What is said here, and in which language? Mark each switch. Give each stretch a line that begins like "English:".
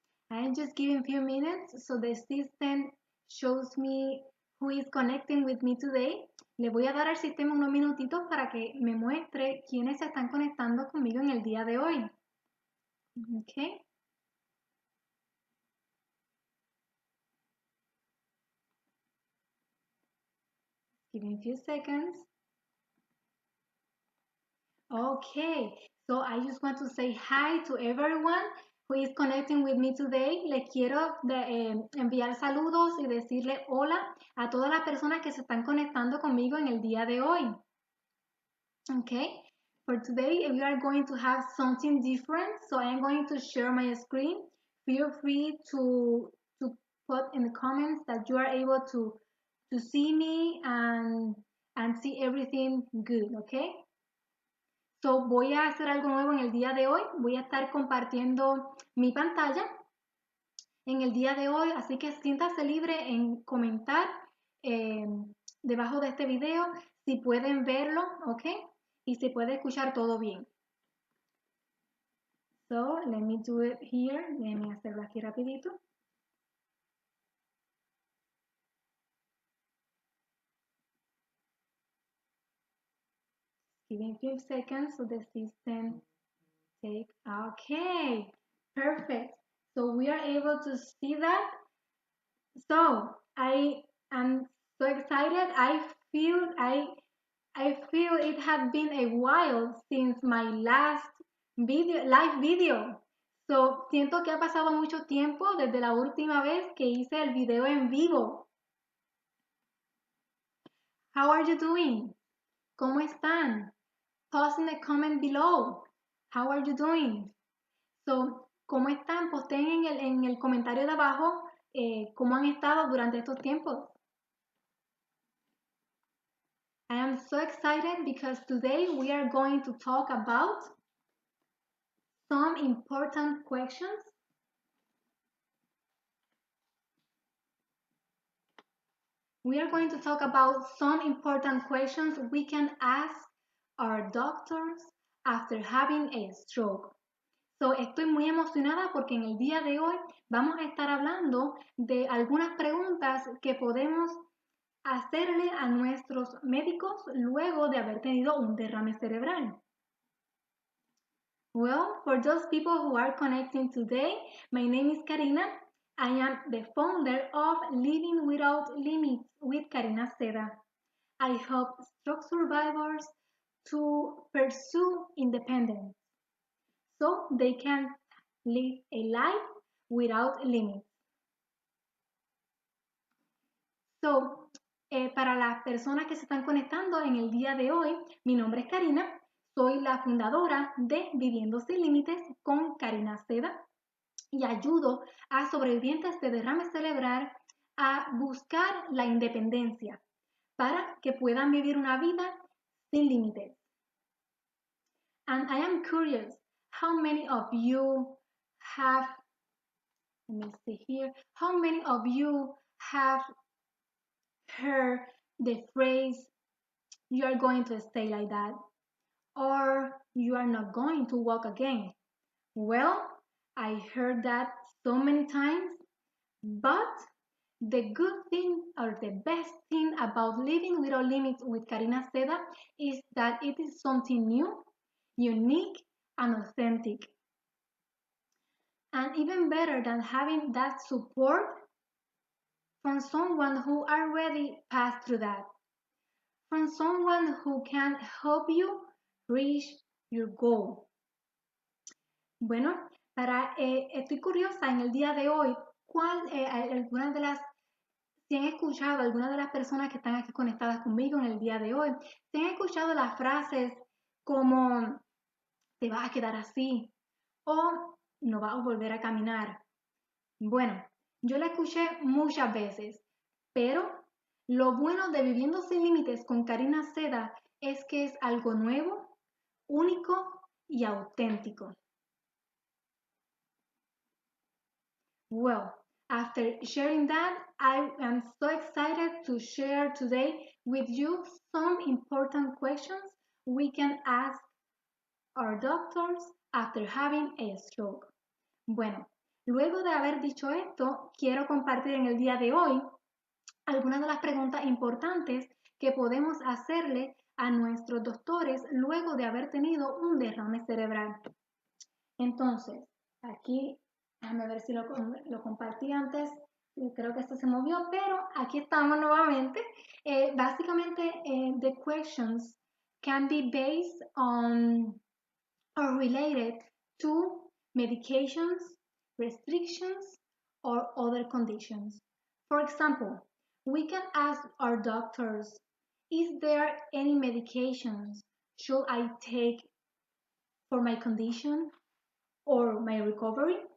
English: I'm just giving few minutes so the system shows me who is connecting with me today.
Spanish: Le voy a dar al sistema unos minutitos para que me muestre quiénes se están conectando conmigo en el día de hoy.
English: Okay. Giving a few seconds. Okay, so I just want to say hi to everyone who is connecting with me today.
Spanish: Les quiero enviar saludos y decirle hola a todas las personas que se están conectando conmigo en el día de hoy.
English: Okay, for today we are going to have something different. So I am going to share my screen. Feel free to put in the comments that you are able to see me and see everything good. Okay.
Spanish: So, voy a hacer algo nuevo en el día de hoy. Voy a estar compartiendo mi pantalla en el día de hoy, así que siéntase libre en comentar eh, debajo de este video si pueden verlo, ¿ok? Y si puede escuchar todo bien.
English: So, let me do it here.
Spanish: Déjenme hacerlo aquí rapidito.
English: Give me a few seconds so the system take. Okay, perfect. So we are able to see that. So I am so excited. I feel it had been a while since my last live video.
Spanish: So siento que ha pasado mucho tiempo desde la última vez que hice el video en vivo.
English: How are you doing?
Spanish: ¿Cómo están?
English: Post in the comment below. How are you doing? So,
Spanish: ¿cómo están? Posten en el comentario de abajo cómo han estado durante estos tiempos.
English: I am so excited because today we are going to talk about some important questions. We are going to talk about some important questions we can ask our doctors after having a stroke.
Spanish: So, estoy muy emocionada porque en el día de hoy vamos a estar hablando de algunas preguntas que podemos hacerle a nuestros médicos luego de haber tenido un derrame cerebral.
English: Well, for those people who are connecting today, my name is Karina. I am the founder of Living Without Limits with Karina Seda. I help stroke survivors to pursue independence so they can live a life without limits.
Spanish: So, para las personas que se están conectando en el día de hoy, mi nombre es Karina, soy la fundadora de Viviendo Sin Límites con Karina Seda y ayudo a sobrevivientes de derrame cerebral a buscar la independencia para que puedan vivir una vida sin límites.
English: And I am curious, how many of you have, let me see here, how many of you have heard the phrase, you are going to stay like that, or you are not going to walk again? Well, I heard that so many times, but the good thing or the best thing about living without limits with Karina Seda is that it is something new, unique, and authentic. And even better than having that support from someone who already passed through that, from someone who can help you reach your goal.
Spanish: Bueno, estoy curiosa en el día de hoy, algunas de las, si han escuchado, algunas de las personas que están aquí conectadas conmigo en el día de hoy, si han escuchado las frases como te vas a quedar así o no vas a volver a caminar. Bueno, yo la escuché muchas veces, pero lo bueno de Viviendo Sin Límites con Karina Seda es que es algo nuevo, único y auténtico.
English: Well, after sharing that, I am so excited to share today with you some important questions we can ask our doctors after having a stroke?
Spanish: Bueno, luego de haber dicho esto, quiero compartir en el día de hoy algunas de las preguntas importantes que podemos hacerle a nuestros doctores luego de haber tenido un derrame cerebral. Entonces, aquí, déjame ver si lo compartí antes, creo que esto se movió, pero aquí estamos nuevamente.
English: Básicamente, the questions can be based on or related to medications, restrictions, or other conditions. For example, we can ask our doctors, is there any medications should I take for my condition or my recovery?